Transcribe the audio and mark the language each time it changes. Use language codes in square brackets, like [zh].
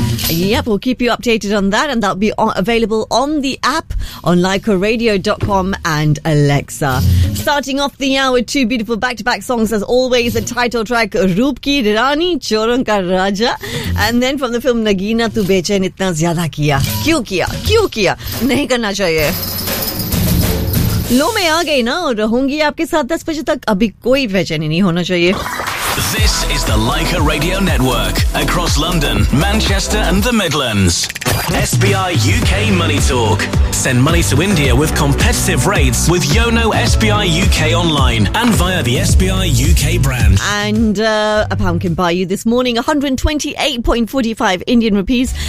[en] Yep, we'll keep you updated on that, and that'll be available on the app on laikaradio.com and Alexa. Starting off the hour with two beautiful back-to-back songs, as always, the title track, Roop Ki Rani, Choron Ka Raja, and then from the film, Nagina Tu Bechain Itna Zyada Kiya. [hi] Kyu Kiya? क्यों किया नहीं करना चाहिए लो मैं आ गई ना और रहूंगी आपके साथ 10 बजे तक अभी कोई बेचैनी नहीं होना चाहिए [en] This is the Laika Radio Network across London, Manchester and the Midlands. SBI UK Money Talk. Send money to India with competitive rates with Yono SBI UK online and via the SBI UK brand. And a pound can buy you this morning 128.45 Indian rupees.